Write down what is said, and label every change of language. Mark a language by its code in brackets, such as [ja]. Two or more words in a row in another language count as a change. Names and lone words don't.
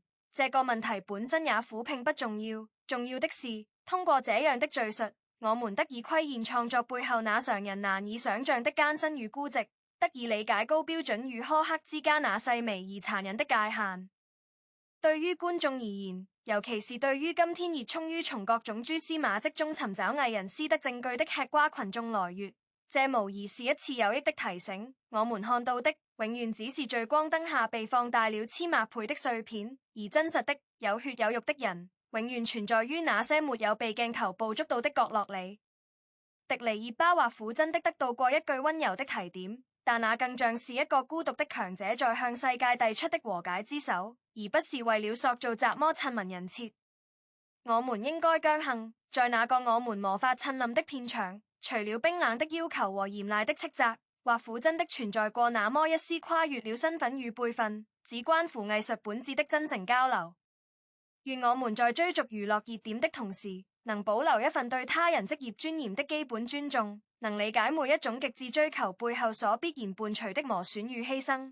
[zh] 這個問題本身也苦並不重要，重要的是通過這樣的敘述，我們得以窺見創作背後那常人難以想象的艱辛與孤寂，得以理解高標準與苛刻之間那細微而殘忍的界限。對於觀眾而言，尤其是對於今天熱衷於從各種蛛絲馬跡中尋找藝人私德證據的吃瓜群眾來說，這無疑是一次有益的提醒。我們看到的永遠只是聚光燈下被放大了千萬倍的碎片，而真實的有血有肉的人永遠存在於那些沒有被鏡頭捕捉到的角落裡。迪尼熱巴或苦真的得到過一句溫柔的提點，但那更像是一個孤獨的強者在向世界遞出的和解之手，而不是為了塑造怎麼親民人設。我們應該僥倖，在那個我們無法親臨的片場，除了冰冷的要求和嚴厲的斥責，或苦真的存在過那麼一絲跨越了身份與輩分，只關乎藝術本質的真誠交流。願我們在追逐娛樂熱點的同時，能保留一份對他人職業尊嚴的基本尊重，能理解每一種極致追求背後所必然伴隨的磨損與犧牲。